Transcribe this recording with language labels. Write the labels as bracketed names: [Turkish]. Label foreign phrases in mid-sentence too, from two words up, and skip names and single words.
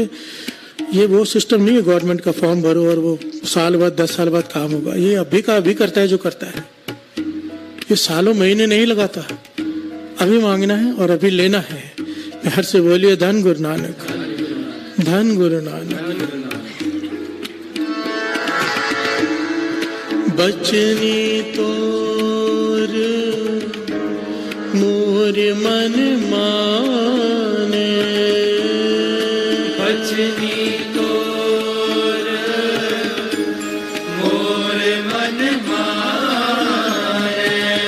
[Hindi] ये वो सिस्टम नहीं है गवर्नमेंट का फॉर्म भरो और वो साल बाद 10 साल बाद काम होगा। ये अभी का अभी करता है जो करता है। ये सालों महीने नहीं लगाता, अभी मांगना है और अभी लेना है। प्यार से बोलिए [Punjabi] ਧੰਨ ਗੁਰੂ ਨਾਨਕ। ਧੰਨ ਗੁਰੂ ਨਾਨਕ। ਬਚਨੀ ਤੋਰ ਮੋਰ ਮਨ ਮਾਨੇ, ਬਚਨੀ ਤੋਰ ਮੋਰ ਮਨ ਮਾਨੇ,